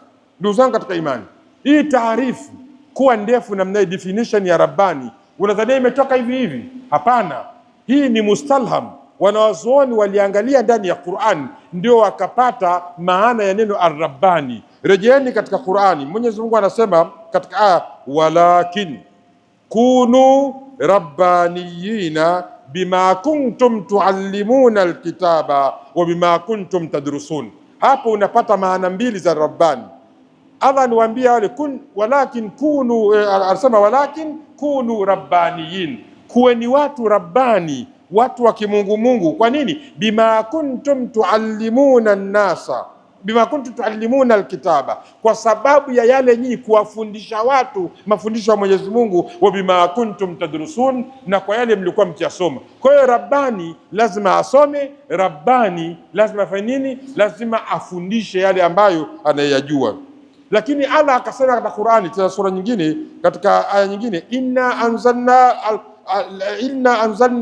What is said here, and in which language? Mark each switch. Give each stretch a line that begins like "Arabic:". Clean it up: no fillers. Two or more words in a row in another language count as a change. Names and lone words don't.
Swahili: Ndugu zangu katika imani, hii taarifu kuwa ndefu namna hii, definition ya Rabbani, unadhania imetoka hivi hivi? Hapana, hii ni mustalham. Wanawazuoni waliangalia ndani ya Qur'an, ndio wakapata maana ya neno Ar-Rabbani. Rejeeni katika Qur'ani, Mwenyezi Mungu anasema katika aya,
Arabic: ولكن كونوا ربانيين بما كنتم تعلمون الكتاب وبما كنتم تدرسون.
Swahili: Hapo unapata maana mbili za Rabbani. Allah aniwaambia wale
Arabic: ولكن كونوا,
Swahili: anasema
Arabic: ولكن كونوا ربانيين,
Swahili: kuweni watu Rabbani, watu wa kimungu. Kwa nini?
Arabic: بما كنتم تعلمون الناس بما كنتم تعلمون الكتاب,
Swahili: kwa sababu ya yale nyinyi kuwafundisha watu mafundisho ya Mwenyezi Mungu,
Arabic: وبما كنتم تدرسون,
Swahili: na kwa yale mlikuwa mkiyasoma. Kwa hiyo Rabbani lazima asome, Rabbani lazima afanye nini? Lazima afundishe yale ambayo anayajua. Lakini Allah akasema katika Qur'ani, tena sura nyingine, katika aya nyingine,
Arabic: إنا أنزلنا